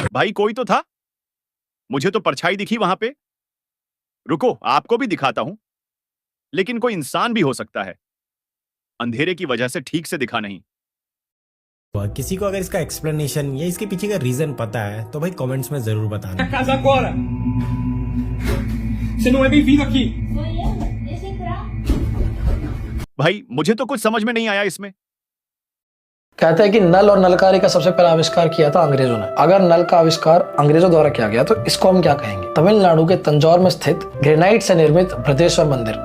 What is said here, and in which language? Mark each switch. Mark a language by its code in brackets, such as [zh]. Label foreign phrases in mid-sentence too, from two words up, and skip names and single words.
[hi] भाई कोई तो था, मुझे तो परछाई दिखी वहां पे। रुको आपको भी दिखाता हूं, लेकिन कोई इंसान भी हो सकता है, अंधेरे की वजह से ठीक से दिखा नहीं। किसी को अगर इसका एक्सप्लेनेशन या इसके पीछे का रीजन पता है तो भाई कमेंट्स में जरूर बताना। [pt] Casa agora! Você não é bem-vindo aqui! [hi] भाई मुझे तो कुछ समझ में नहीं आया इसमें। कहते हैं कि नल और नलकारी का सबसे पहला आविष्कार किया था अंग्रेजों ने। अगर नल का आविष्कार अंग्रेजों द्वारा किया गया तो इसको हम क्या कहेंगे? तमिलनाडु के तंजौर में स्थित ग्रेनाइट से निर्मित बृहदेश्वर मंदिर।